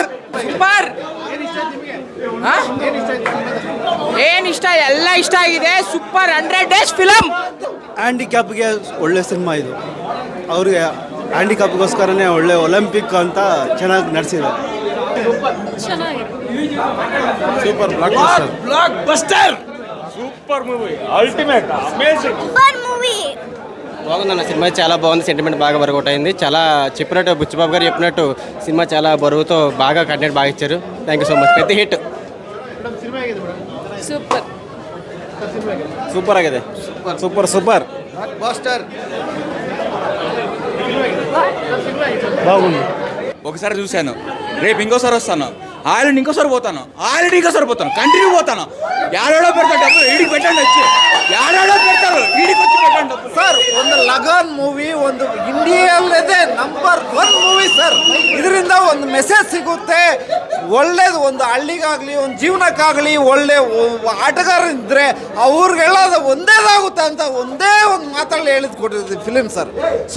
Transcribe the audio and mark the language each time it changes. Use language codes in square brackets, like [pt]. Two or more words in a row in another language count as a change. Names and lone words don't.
[kn] ಸೂಪರ್. ಏನು ಇಷ್ಟ? ಎಲ್ಲ ಇಷ್ಟ ಆಗಿದೆ. [en] super 100 days film. [kn] ಹ್ಯಾಂಡಿಕ್ಯಾಪ್ಗೆ ಒಳ್ಳೆ ಸಿನಿಮಾ ಇದು. ಅವ್ರಿಗೆ ಹ್ಯಾಂಡಿಕ್ಯಾಪ್ಗೋಸ್ಕರನೇ ಒಳ್ಳೆ ಒಲಿಂಪಿಕ್ ಅಂತ ಚೆನ್ನಾಗಿ ನಡೆಸಿದ್ದಾರೆ. ಸೂಪರ್ [en] Blockbuster. Super movie, ultimate, amazing. [te] బాగుందన్న సినిమా. చాలా బాగుంది. సెంటిమెంట్ బాగా వర్కౌట్ అయింది. చాలా చెప్పినట్టు బుచ్చిబాబు గారు చెప్పినట్టు సినిమా చాలా బరువుతో బాగా కంటెంట్ బాగా ఇచ్చారు. [en] Thank you so much. [te] పెద్ద హిట్. [kn] ಸೂಪರ್ ಸೂಪರ್ ಆಗಿದೆ. [en] super super [te] బాస్టర్. బాగుంది. ఒకసారి చూశాను, రేపు ఇంకోసారి వస్తాను, ఆల్రెడీ ఇంకోసారి పోతాను, కంటిన్యూ పోతాను. యాడో పెడతాడు డబ్బులు, ఈడికి పెట్టండి వచ్చి, యాడో పెడతారు, ఈడికి వచ్చి పెట్టండి డబ్బులు. [kn] ಸರ್, ಒಂದು ಲಗಾನ್ ಮೂವಿ ಒಂದು ಇಂಡಿಯಾದಲ್ಲೇ ನಂಬರ್ 1 ಮೂವಿ ಸರ್. ಇದರಿಂದ ಒಂದು ಮೆಸೇಜ್ ಸಿಗುತ್ತೆ. ಒಳ್ಳೇದು, ಒಂದು ಹಳ್ಳಿಗಾಗಲಿ, ಒಂದು ಜೀವನಕ್ಕಾಗಲಿ ಒಳ್ಳೆ ಆಟಗಾರರಿದ್ದರೆ ಅವ್ರಿಗೆಲ್ಲ ಒಂದೇದಾಗುತ್ತೆ ಅಂತ ಒಂದೇ ಒಂದು ಮಾತಲ್ಲಿ ಹೇಳಿದ್ ಕೊಟ್ಟಿದ್ದೀವಿ ಫಿಲಿಮ್ ಸರ್.